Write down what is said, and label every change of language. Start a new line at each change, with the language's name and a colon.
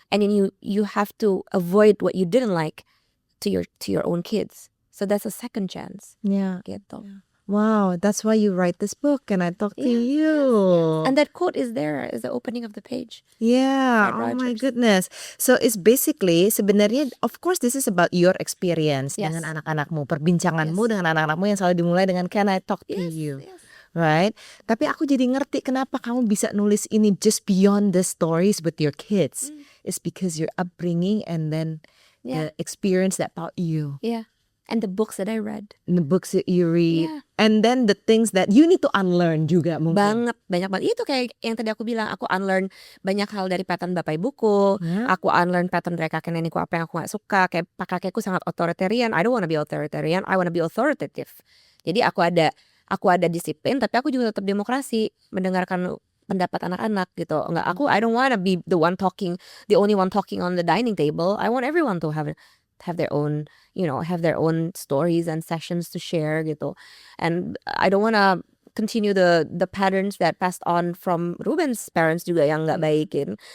English: And then you have to avoid what you didn't like to your own kids. So that's a second chance. Yeah.
Indonesian: Gitu.
English: Wow, that's why you write this book and I talk to you. And that quote is there as the opening of the page. Yeah, Fred oh my Rogers. goodness. So it's basically sebenarnya of course this is about your experience Yes.
Indonesian: dengan anak-anakmu, perbincanganmu
English: Yes.
Indonesian: dengan anak-anakmu yang selalu dimulai dengan
English: can I talk to you. Yes.
Indonesian: Right? Tapi aku jadi ngerti kenapa kamu bisa nulis ini
English: just beyond the stories with your kids. It's because your upbringing and then the experience that taught you. Yeah. And the books that I read. And the books that you read. Yeah. And then the things that you need to unlearn juga mungkin.
Indonesian: Banyak banget. Itu kayak yang tadi aku bilang, aku unlearn banyak hal dari pattern bapak ibuku.
English: Yeah.
Indonesian: Aku unlearn pattern dari kakek nenekku apa yang aku gak suka. Kayak pak kakekku sangat authoritarian.
English: I don't want to be authoritarian. I want to be authoritative.
Indonesian: Jadi aku ada disiplin, tapi aku juga tetap demokrasi, mendengarkan pendapat anak-anak gitu.
English: I don't want to be the only one talking on the dining table. I want everyone to have their own, have their own stories and sessions to share gitu. And I don't want to continue the patterns that passed on from Ruben's parents juga
Indonesian: yang nggak baikin.